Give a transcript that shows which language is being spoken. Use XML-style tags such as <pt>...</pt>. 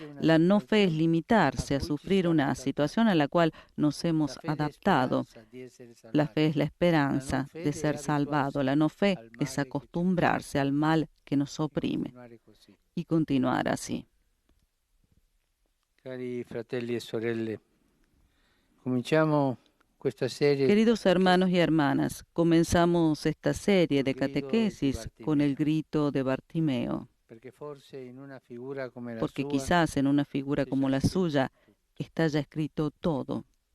<es>La no fe es limitarse a sufrir una situación a la cual nos hemos adaptado. La fe es la esperanza de ser salvado. La no fe es acostumbrarse al mal que nos oprime y continuar así.</es> <it>Cari fratelli e sorelle, cominciamo questa serie.</it> <es>Queridos hermanos y hermanas, comenzamos esta serie de catequesis con el grito de Bartimeo, porque quizás en una figura como la suya está ya escrito todo.</es>